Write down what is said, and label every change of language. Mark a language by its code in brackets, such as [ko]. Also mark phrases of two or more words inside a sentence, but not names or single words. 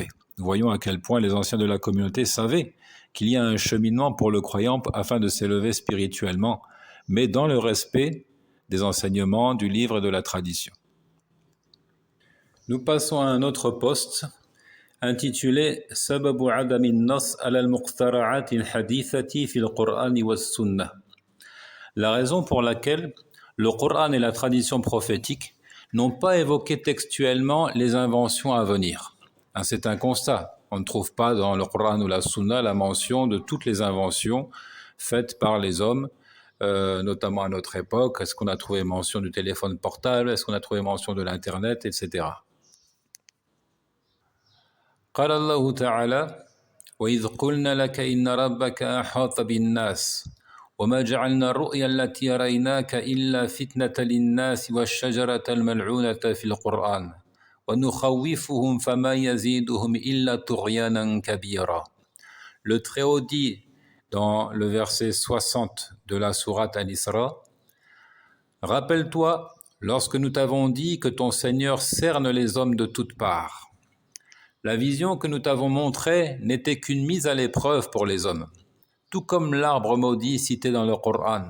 [fr] Nous voyons à quel point les anciens de la communauté savaient qu'il y a un cheminement pour le croyant afin de s'élever spirituellement, mais dans le respect des enseignements du livre et de la tradition. Nous passons à un autre poste intitulé « [ar] سبب عدم النص على المخترعات الحديثة في القرآن والسنة ». [fr] La raison pour laquelle le Coran et la tradition prophétique n'ont pas évoqué textuellement les inventions à venir. C'est un constat. On ne trouve pas dans le Coran ou la Sunna la mention de toutes les inventions faites par les hommes, notamment à notre époque. Est-ce qu'on a trouvé mention du téléphone portable? Est-ce qu'on a trouvé mention de l'Internet, etc. [ar] قال الله تعالى وإذ قلنا لك إن ربك أحاط بالناس وما جعلنا الرؤيا التي أريناك إلا فتنة للناس والشجرة الملعونة في القرآن ونخوفهم فما يزيدهم إلا طغيانا كبيرا. [fr] Le Très-Haut dit dans le verset 60 de la sourate Al-Isra: Rappelle-toi lorsque nous t'avons dit que ton Seigneur cerne les hommes de toutes parts. La vision que nous t'avons montrée n'était qu'une mise à l'épreuve pour les hommes, tout comme l'arbre maudit cité dans le Coran.